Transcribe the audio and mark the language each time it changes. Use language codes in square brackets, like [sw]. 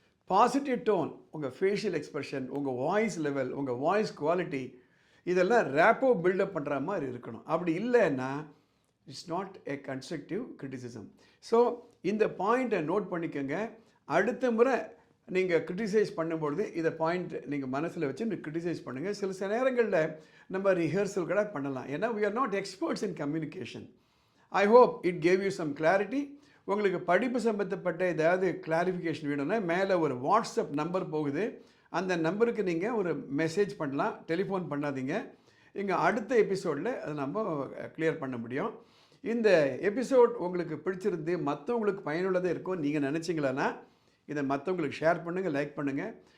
[ta] Positive tone, உங்கள் facial expression, உங்கள் voice level, உங்கள் வாய்ஸ் குவாலிட்டி இதெல்லாம் ரேப்போ பில்டப் பண்ணுற மாதிரி இருக்கணும். அப்படி இல்லைன்னா [en] It's not a constructive criticism. [ta] So இந்த பாயிண்ட்டை நோட் பண்ணிக்கோங்க. அடுத்த முறை நீங்கள் கிரிட்டிசைஸ் பண்ணும்பொழுது இதை பாயிண்ட் நீங்கள் மனசில் வச்சு கிரிட்டிசைஸ் பண்ணுங்கள். சில நேரங்களில் நம்ம ரிஹர்சல் கூட பண்ணலாம். ஏன்னா [en] we are not experts in communication. I hope it gave you some clarity. [ta] உங்களுக்கு படிப்பு சம்பந்தப்பட்ட ஏதாவது கிளாரிஃபிகேஷன் வேணும்னா மேலே ஒரு வாட்ஸ்அப் நம்பர் போகுது, அந்த நம்பருக்கு நீங்கள் ஒரு மெசேஜ் பண்ணலாம், டெலிஃபோன் பண்ணாதீங்க. இங்கே அடுத்த எபிசோடில் அதை நம்ம கிளியர் பண்ண முடியும். இந்த எபிசோட் உங்களுக்கு பிடிச்சிருந்து மற்றவங்களுக்கு பயனுள்ளதாக இருக்கும் நீங்கள் நினச்சிங்களன்னா இதை மற்றவங்களுக்கு ஷேர் பண்ணுங்கள், லைக் பண்ணுங்கள்.